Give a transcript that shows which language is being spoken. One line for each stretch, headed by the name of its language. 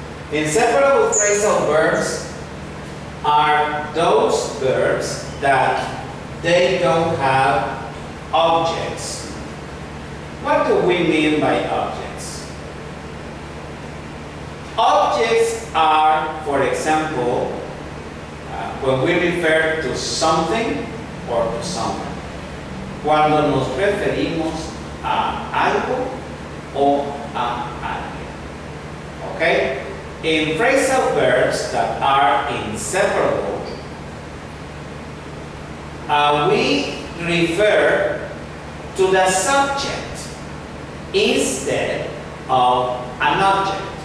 English: Inseparable phrasal verbs are those verbs that they don't have objects. What do we mean by objects? Objects are, for example, when we refer to something or to someone.
Spanish: Cuando nos referimos a algo o a alguien.
English: Okay? In phrasal verbs that are inseparable, we refer to the subject instead of an object.